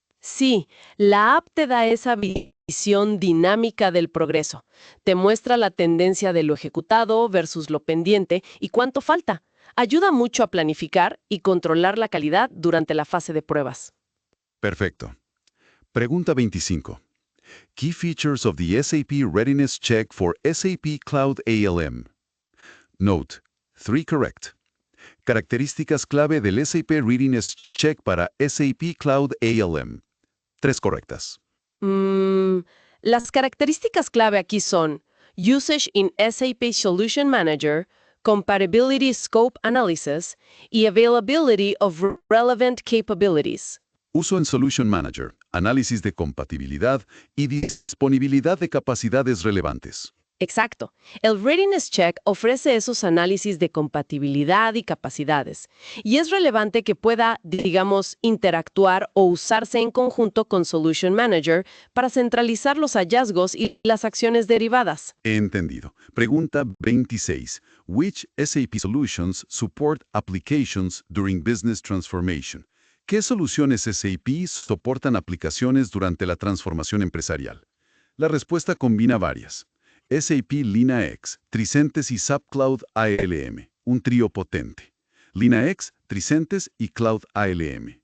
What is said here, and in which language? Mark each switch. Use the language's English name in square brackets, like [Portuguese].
[Spanish] Sí, la app te da esa visión dinámica del progreso. Te muestra la tendencia de lo ejecutado versus lo pendiente y cuánto falta. Ayuda mucho a planificar y controlar la calidad durante la fase de pruebas. Perfecto. Pregunta 25. [English] Key features of the SAP Readiness Check for SAP Cloud ALM. Note, 3 correct. [Spanish] Características clave del SAP Readiness Check para SAP Cloud ALM. 3 correctas. Las características clave aquí son Usage in SAP Solution Manager, Compatibility Scope Analysis y Availability of Relevant Capabilities. Uso en Solution Manager, análisis de compatibilidad y disponibilidad de capacidades relevantes. Exacto. El Readiness Check ofrece esos análisis de compatibilidad y capacidades, y es relevante que pueda, digamos, interactuar o usarse en conjunto con Solution Manager para centralizar los hallazgos y las acciones derivadas. Entendido. Pregunta 26. [English] Which SAP solutions support applications during business transformation? [Spanish] ¿Qué soluciones SAP soportan aplicaciones durante la transformación empresarial? La respuesta combina varias. SAP LeanIX, Tricentis y SAP Cloud ALM, un trío potente. LeanIX, Tricentis y Cloud ALM.